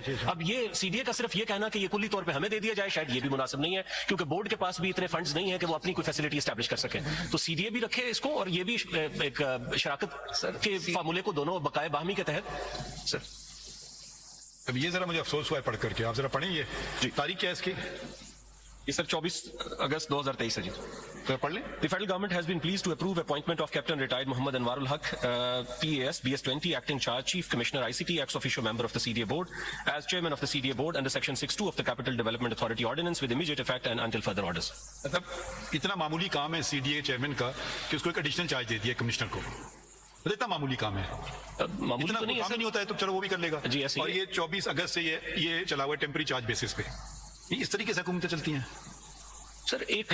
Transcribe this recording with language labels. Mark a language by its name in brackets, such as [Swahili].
[Hindi] पे। अब ये सीडीए का सिर्फ ये कहना कि ये कुल्ली तौर पे हमें दे दिया जाए, शायद ये भी मुनासिब नहीं है, क्योंकि बोर्ड के पास भी इतने फंड्स नहीं है कि वो अपनी कोई फैसिलिटी एस्टैब्लिश कर सके। तो सीडीए भी रखे इसको, और ये भी एक शराकत के फार्मूले को दोनों बकाए बाहमी के तहत। सर अब ये जरा मुझे अफसोस हुआ है पढ़ करके, आप जरा पढ़ें ये तारीख क्या है इसकी? ये सर 24 अगस्त 2023 है जी। जरा पढ़ लें। [English] The federal government has been pleased to approve appointment of Captain Retired Muhammad Anwarul Haq, PAS, BS20, Acting Charge, Chief Commissioner ICT, ex officio member of the CDA Board, as Chairman of the CDA Board under Section 6(2) of the Capital Development Authority Ordinance with immediate effect and until further orders. [Hindi] मतलब इतना मामूली काम है CDA chairman का कि उसको एक additional charge दे दिया कमिश्नर को। मतलब इतना मामूली काम है, मामूली इतना तो नहीं है काम सर। नहीं होता है तो चलो वो भी कर लेगा जी, ऐसे ही और है। ये 24 अगस्त से ये चला हुआ है टेम्परी चार्ज बेसिस पे। ये इस तरीके से हुकूमतें चलती हैं सर एक